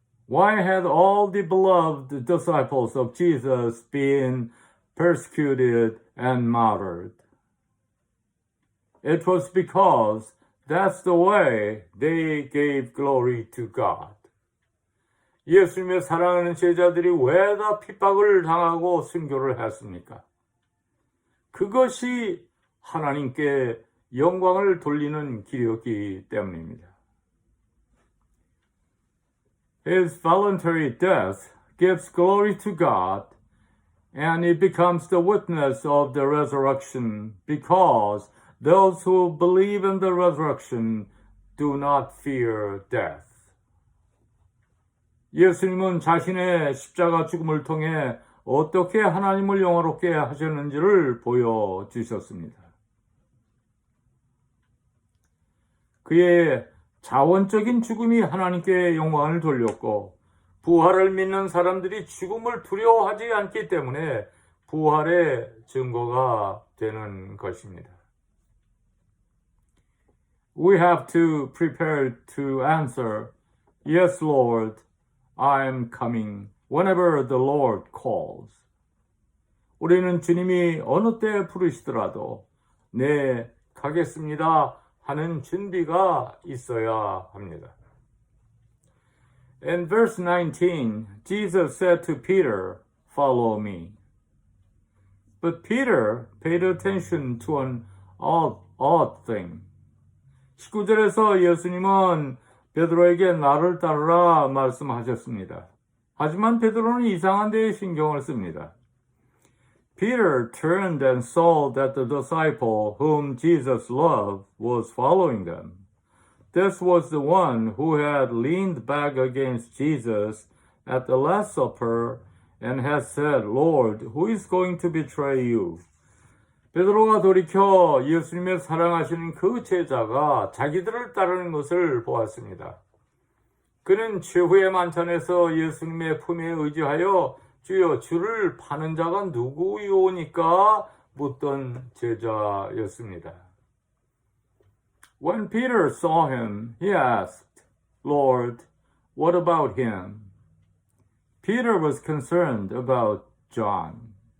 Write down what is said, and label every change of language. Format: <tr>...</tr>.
<en>Why had all the beloved disciples of Jesus been persecuted and martyred? It was because that's the way they gave glory to God.</en> <ko>예수님의 사랑하는 제자들이 왜 다 핍박을 당하고 순교를 했습니까? 그것이 하나님께 영광을 돌리는 길이었기 때문입니다.</ko> <en>His voluntary death gives glory to God, and it becomes the witness of the resurrection because those who believe in the resurrection do not fear death.</en> <ko>예수님은 자신의 십자가 죽음을 통해 어떻게 하나님을 영화롭게 하셨는지를 보여주셨습니다. 그의 자원적인 죽음이 하나님께 영광을 돌렸고 부활을 믿는 사람들이 죽음을 두려워하지 않기 때문에 부활의 증거가 되는 것입니다.</ko> <en>We have to prepare to answer, Yes, Lord, I am coming whenever the Lord calls.</en> <ko>우리는 주님이 어느 때 부르시더라도 네, 가겠습니다 하는 준비가 있어야 합니다.</ko> <en>In verse 19, Jesus said to Peter, Follow me. But Peter paid attention to an odd thing.</en> <ko>19절에서 예수님은 베드로에게 나를 따르라 말씀하셨습니다. 하지만 베드로는 이상한 데에 신경을 씁니다.</ko> <en>Peter turned and saw that the disciple whom Jesus loved was following them. This was the one who had leaned back against Jesus at the Last Supper and had said, Lord, who is going to betray you?</en> <ko>베드로가 돌이켜 예수님의 사랑하시는 그 제자가 자기들을 따르는 것을 보았습니다. 그는 최후의 만찬에서 예수님의 품에 의지하여 주여 주를 파는 자가 누구이오니까 묻던 제자였습니다.</ko> <en>When Peter saw him, he asked, Lord, what about him? Peter was concerned about John.</en>